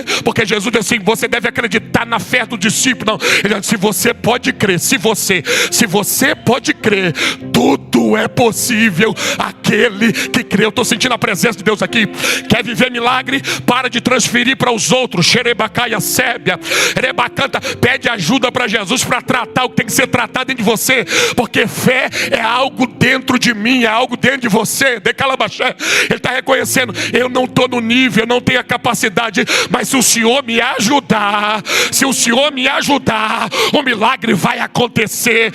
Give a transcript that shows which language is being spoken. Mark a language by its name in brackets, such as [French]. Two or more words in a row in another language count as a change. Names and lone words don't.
[Portuguese] Porque Jesus disse assim: você deve acreditar na fé do discípulo. Não. Ele disse: se você pode crer, se você pode crer, tudo é possível aquele que crê. Eu estou sentindo a presença de Deus aqui. Quer viver milagre? Para de transferir para os outros. Xerebacaia sébia. Rebacanta. Pede ajuda para Jesus para tratar o que tem que ser tratado dentro de você. Porque fé é algo dentro de mim, é algo dentro de você. Decalabaxé. Ele está reconhecendo: eu não estou no nível, eu não tenho a capacidade, mas se o Senhor me ajudar, o milagre vai acontecer.